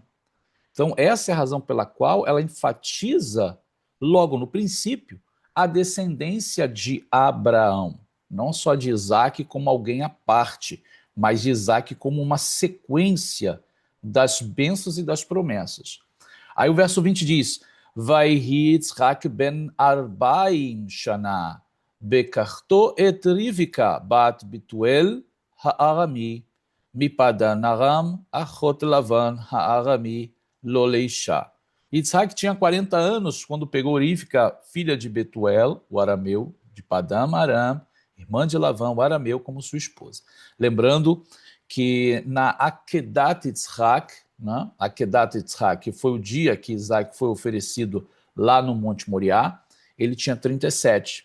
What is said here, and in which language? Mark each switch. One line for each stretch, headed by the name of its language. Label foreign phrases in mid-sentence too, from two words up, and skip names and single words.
Portuguese: Então essa é a razão pela qual ela enfatiza, logo no princípio, a descendência de Abraão. Não só de Isaac como alguém à parte, mas de Isaac como uma sequência das bênçãos e das promessas.
Hebrew: Aí o verso 20 diz, ויהי יצחק בן ארבעים שנה, בקחתו את רבקה בת בתואל הארמי, מפדן ארם אחות לבן הארמי לו לאשה.
Portuguese: Yitzhak tinha 40 anos quando pegou Rivka, filha de Betuel, o arameu, de Padam Aram, irmã de Lavan, o arameu, como sua esposa. Lembrando que na
Hebrew: עקדת יצחק,
Portuguese: né?
Hebrew: עקדת יצחק,
Portuguese: que foi o dia que Isaac foi oferecido lá no Monte Moriá, ele tinha 37.